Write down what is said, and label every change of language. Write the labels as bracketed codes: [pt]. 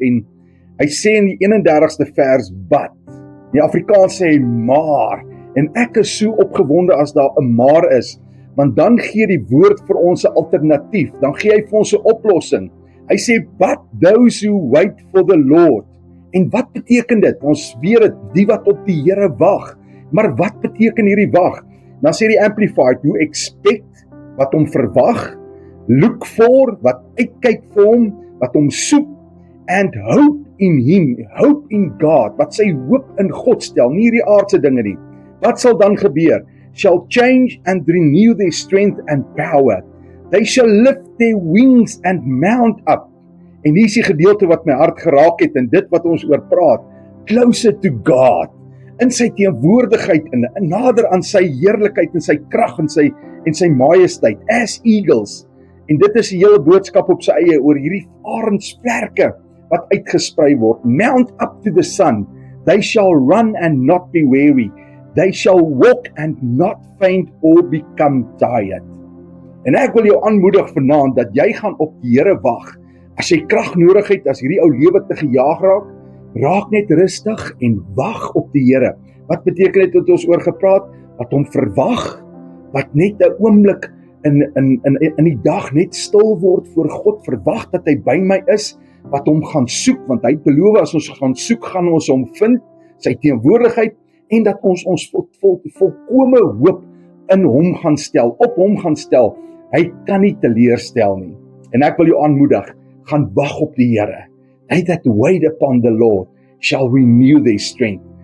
[af] En hy sê in die 31ste vers, but, die Afrikaans sê maar, en ek is so opgewonde as daar 'n maar is, want dan gee die woord vir ons 'n alternatief, dan gee hy vir ons 'n oplossing. Hy sê, [en] but those who wait for the Lord. [af] En wat beteken dit? Ons weet dit, die wat op die Here wag. Maar wat beteken hierdie wag? Dan sê die Amplified, [en] who expect, [af] wat hom verwag, [en] look for, [af] wat uitkyk vir hom, wat hom soek, [en] and hope in him, hope in God, [af] wat sy hoop in God stel, nie hierdie aardse dinge nie. Wat sal dan gebeur? [en] Shall change and renew their strength and power. They shall lift their wings and mount up. [af] En hier is die gedeelte wat my hart geraak het, en dit wat ons oor praat, [en] closer to God, [af] in sy teenwoordigheid, en nader aan sy heerlikheid, en sy krag, en sy majesteit, [en] as eagles. [af] En dit is die hele boodskap op sy eie, oor hierdie arendsvlerke, wat uitgesprei word, [en] mount up to the sun, they shall run and not be weary, they shall walk and not faint or become tired. [af] En ek wil jou aanmoedig vanaand, dat jy gaan op die Here wag. As jy krag nodig het, as hierdie ou lewe te gejaag raak net rustig en wag op die Here. Wat beteken dit wat ons oor gepraat? Wat hom verwag, wat net 'n oomblik in die dag net stil word voor God, verwag dat hy by my is, wat hom gaan soek, want hy beloof as ons gaan soek, gaan ons hom vind, sy teenwoordigheid, en dat ons volkome hoop in hom gaan stel, op hom gaan stel. Hy kan nie teleurstel nie. En ek wil jou aanmoedig, gaan wag op die Here. [en] They that wait upon the Lord shall renew their strength.